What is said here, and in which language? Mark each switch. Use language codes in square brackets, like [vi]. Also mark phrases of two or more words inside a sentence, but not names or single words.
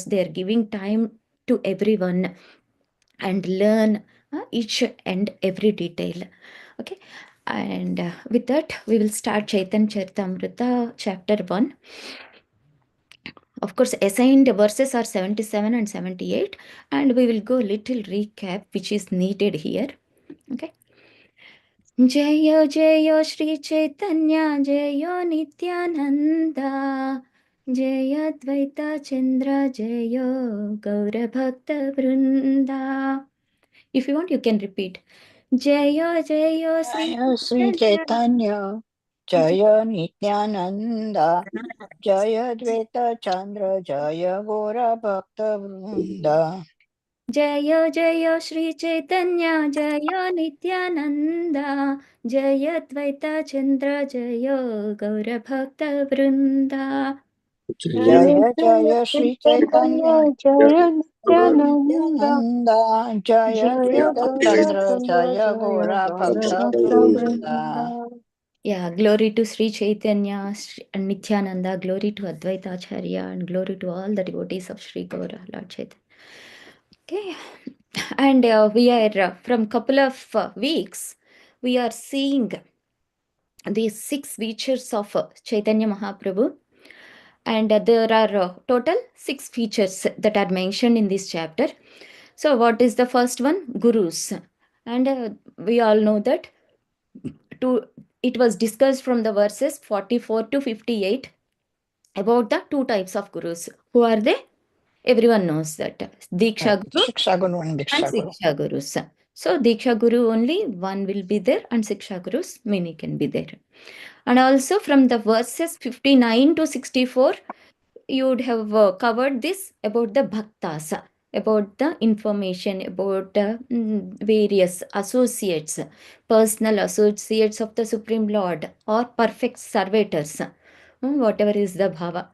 [en] They are giving time to everyone and learn each and every detail. Okay, and with that, we will start Chaitanya Charitamrita, chapter 1. Of course, assigned verses are 77 and 78, and we will go little recap which is needed here. Okay. [sa] जय जय श्री चैतन्य जय नित्यानंद, जय अद्वैत चंद्र जय गौर भक्त वृंदा. [en] If you want, you can repeat. [sa] जय जय श्री जय श्री चैतन्य जय नित्यानंद, जय द्वैत चंद्र जय गौर भक्त वृंद. जय जय श्री चैतन्य जय नित्यानंद, जय अद्वैत चंद्र जय गौर भक्त वृंदा. जय जय श्री चैतन्य जय जय नित्यानंद, नित्यानंद, जय जय द्वैत गौर चंद्र चंद्र जय जय गौर गौर भक्त भक्त वृंद. वृंदा. [en] Yeah, glory to Sri Chaitanya and Nityananda, glory to Advaita Acharya, and glory to all the devotees of Sri Gaura, Lord Chaitanya. Okay, and we are from couple of weeks, we are seeing these 6 features of Chaitanya Mahaprabhu, and there are total 6 features that are mentioned in this chapter. So, what is the first one? Gurus, and we all know that to it was discussed from the verses 44 to 58 about the 2 types of gurus. Who are they? Everyone knows that. Diksha Guru [sa] शिक्षा गुरु and [en] and Diksha Guru. Siksha Gurus. So, Diksha Guru only one will be there, and Siksha Gurus many can be there. And also from the verses 59 to 64, you would have covered this about the Bhaktas, about the information about various associates, personal associates of the Supreme Lord, or perfect servitors, whatever is the bhava.